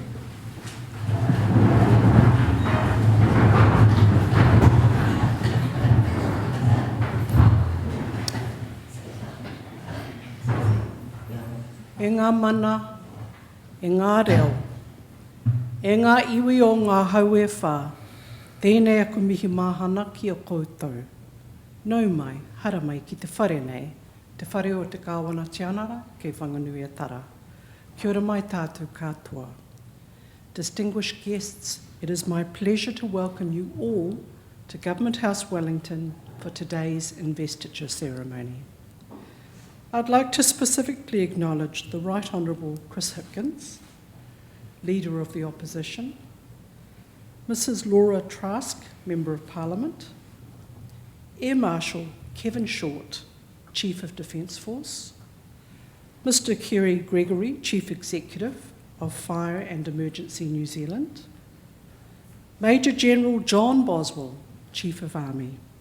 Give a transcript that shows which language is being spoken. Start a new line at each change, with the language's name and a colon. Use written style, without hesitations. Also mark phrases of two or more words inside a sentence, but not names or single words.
Māori: E ngā mana, e ngā reo, e ngā iwi o ngā haue whā, tēnei aku mihi māhana ki o koutou. Nau mai, hara mai ki te whare nei, te whare o te kāwana tianara, kei whanganui e tara. Kia ora mai tātou katoa.
English: Distinguished guests, it is my pleasure to welcome you all to Government House Wellington for today's investiture ceremony. I'd like to specifically acknowledge the Right Honourable Chris Hipkins, Leader of the Opposition, Mrs Laura Trask, Member of Parliament, Air Marshal Kevin Short, Chief of Defence Force, Mr Kerry Gregory, Chief Executive of Fire and Emergency New Zealand, Major General John Boswell, Chief of Army,